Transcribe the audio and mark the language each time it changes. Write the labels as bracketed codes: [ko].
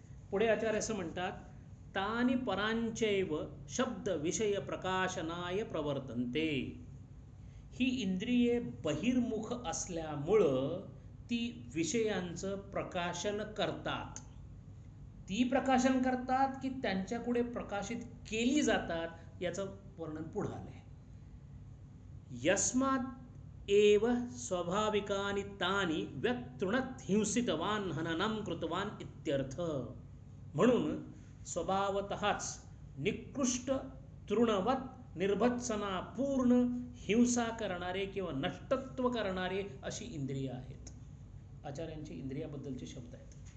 [mr] पुढे आचार्य असं म्हणतात, [sa] तानि परांचैव शब्द विषय प्रकाशनाय प्रवर्तन्ते. [mr] ही इंद्रिये बहिर्मुख असल्यामुळं ती विषयांचं प्रकाशन करतात. ती प्रकाशन करतात की त्यांच्यापुढे प्रकाशित केली जातात याचं वर्णन पुढं आलंय. [sa] यस्मात् एव स्वाभाविकानि तानि व्यतृणत् हिंसितवान हननं कृतवान इत्यर्थ. [mr] म्हणून स्वभावतःच निकृष्ट तृणवत निर्भत्सनापूर्ण हिंसा करणारे किंवा नष्टत्व करणारे अशी इंद्रिय आहेत. आचार्यांचे इंद्रियाबद्दलचे शब्द आहेत.